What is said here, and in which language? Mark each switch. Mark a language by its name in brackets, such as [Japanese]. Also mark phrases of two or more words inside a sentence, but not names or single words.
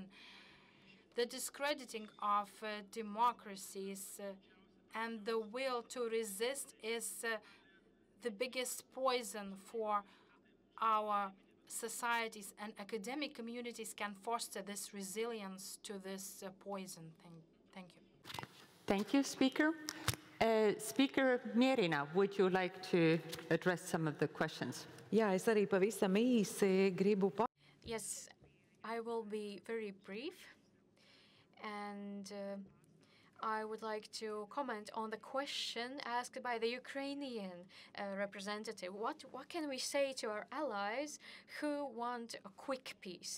[English] The discrediting of democracies and the will to resist is the biggest poison for our societies, and academic communities can foster this resilience to this poison. Thank you. Thank you, Speaker. Speaker Mieriņa, would you like to address some of the questions? [Latvian] Jā, es arī pavisam īsi gribu [English] Yes, I will be very brief, and I would like to comment on the question asked by the Ukrainian representative. What can we say to our allies who want a quick peace?